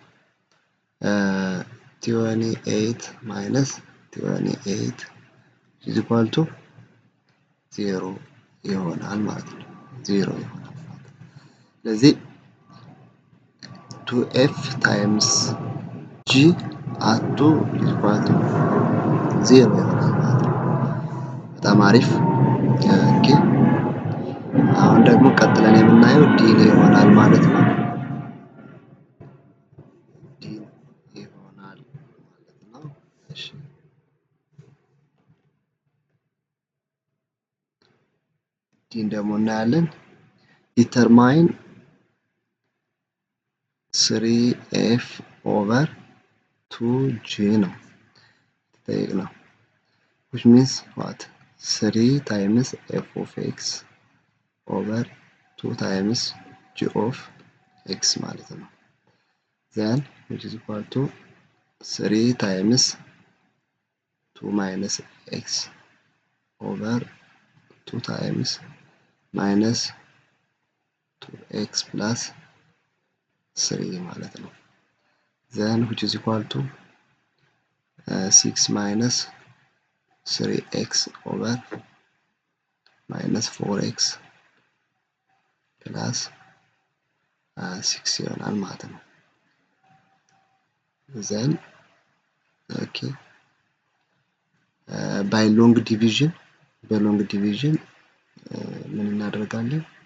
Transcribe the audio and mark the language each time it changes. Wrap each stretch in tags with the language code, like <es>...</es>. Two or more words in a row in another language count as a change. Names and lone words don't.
<en>28 minus 28 is equal to 0</en> <am>ይሆናል ማለት ነው። 0 ይሆናል ማለት ነው። ስለዚህ</am> <en>2f times g at 2 is equal to 0</en> <am>ይሆናል ማለት ነው። በጣም አሪፍ ኦኬ። አሁን ደግሞ ቀጥለን የምናየው ዲ ነው ይሆናል ማለት ነው። ዲ ይሆናል ማለት ነው። እሺ ዲን ደግሞ እናያለን። ዲተርማይን</am> <en>3f over 2g</en> <am>ነው</am> <en>የተጠየቅነው which means what 3 times f of x over 2 times g of x</en> <am>ማለት ነው።</am> <en>then which is equal to 3 times 2 minus x over 2 times minus 2x plus 3</en> <am>ማለት ነው።</am> <en>then which is equal to 6 minus 3x over minus 4x plus 6</en> <am>ይሆናል ማለት ነው።</am> <en>then okay by long division</en> <am>በሎንግ ዲቪዥን ምን እናደርጋለን?</am>